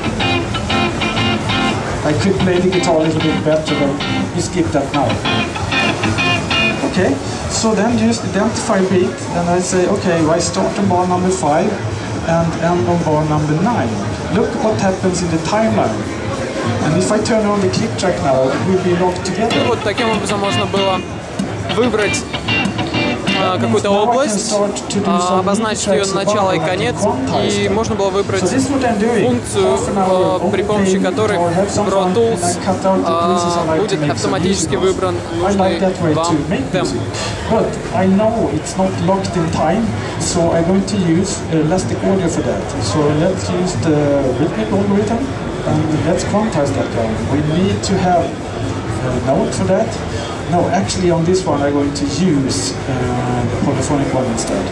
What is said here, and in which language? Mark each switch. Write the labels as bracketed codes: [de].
[en] I could play the guitar a little bit better, but you skip that now. Okay, so then just identify beat, and I say, okay, I start on bar number 5 and end on bar number 9. Look what happens in the timeline. And if I turn on the click track now, it will be locked together. [ru] Вот таким образом можно было выбрать какую-то область, обозначить ее начало и конец, и можно было выбрать функцию, при помощи которой Pro Tools будет автоматически выбран нужный вам темп. [en] But I know it's not locked in time, so I'm going to use elastic audio for that. So let's use the rhythmic algorithm and let's quantize that guy. We need to have a note for that. No, actually on this one I'm going to use the polyphonic one instead.